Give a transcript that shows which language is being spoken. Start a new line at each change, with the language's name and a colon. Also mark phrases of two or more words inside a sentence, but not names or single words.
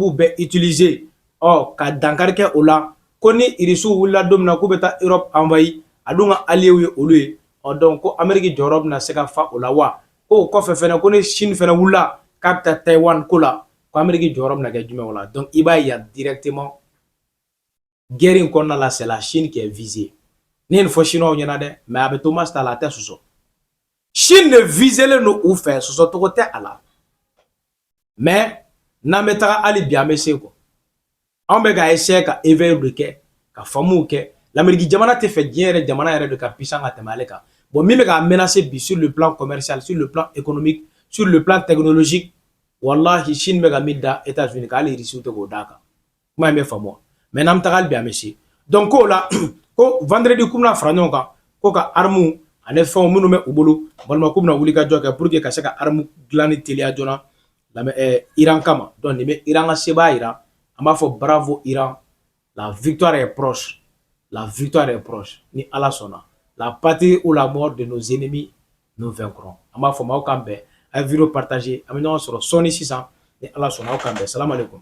Bambara: bɛɛ utiliser ka dankari kɛ o la ko ni irisiw wulila don min na k'u bɛ taa Europe envahi a dun ka allié ye olu ye donc ko Amérique jɔyɔrɔ bɛna se ka fa o la wa ko o kɔfɛ fɛnɛ ko ni Chine fɛnɛ wulila k'a bɛ taa Taïwan ko la ko Amérique jɔyɔrɔ bɛna kɛ jumɛn o la donc i b'a ye directement guerre in kɔnɔna la
French: c'est la Chine qui est visée
Bambara: ni nin fɔ Chinois ɲɛna dɛ mais a bɛ to mas ta la a tɛ sɔsɔ Chine ne viselen don u fɛ sɔsɔ togo tɛ a la mais n'an bɛ taga hali bi an bɛ se kɔ an bɛ ka essayer ka éveil de kɛ ka faamuw kɛ l'Amérique jamana tɛ fɛ diɲɛ yɛrɛ jamana yɛrɛ de ka puissant ka tɛmɛ ale kan bon min bɛ ka menacer bi
French: sur le plan commercial sur le plan économique sur le plan technologique
Bambara: wallahi Chine bɛ ka min da États-Unis ka hali irisiw tɛ k'o d'a kan kuma in bɛ faamu mais n'an bɛ taga hali bi an bɛ se donc k'o la ko vendredi k'u bɛna fara ɲɔgɔn kan ko ka armes ani fɛnw minnu bɛ u bolo walima k'u bɛna wuli ka jɔ kɛ
French: pour que
Bambara: ka se ka armes dilanni teliya joona Iran kama donc nin bɛ Iran ka sebaya yira an b'a fɔ bravo Iran
French: la victoire est proche la victoire est proche
Bambara: ni Ala sɔnna
French: la patrie ou la mort de nos ennemis nous vaincrons
Bambara: an b'a fɔ ma aw k'an bɛn a ye
French: vidéo partager
Bambara: an bɛ ɲɔgɔn sɔrɔ sɔɔni sisan ni Ala sɔnna aw k'an bɛn
Arabic: salam alaikum